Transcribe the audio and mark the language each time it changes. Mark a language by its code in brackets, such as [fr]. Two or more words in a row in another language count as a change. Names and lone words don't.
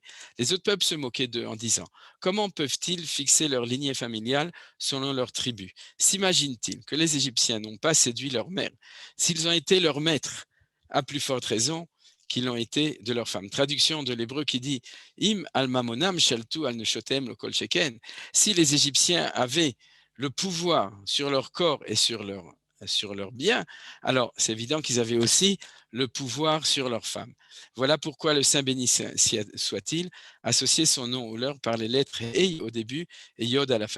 [fr] Les autres peuples se moquaient d'eux en disant comment peuvent-ils fixer leur lignée familiale selon leur tribu? S'imaginent-ils que les Égyptiens n'ont pas séduit leur mère? S'ils ont été leurs maîtres, à plus forte raison qu'ils l'ont été de leurs femmes. Traduction de l'hébreu qui dit [he] אם על ממונם שלטו על נשותם לא כל שכן. [fr] Si les Égyptiens avaient le pouvoir sur leur corps et sur leurs biens, alors c'est évident qu'ils avaient aussi le pouvoir sur leurs femmes. Voilà pourquoi le Saint béni soit-il associé son nom au leur par les lettres Ei au début et Yod à la fin.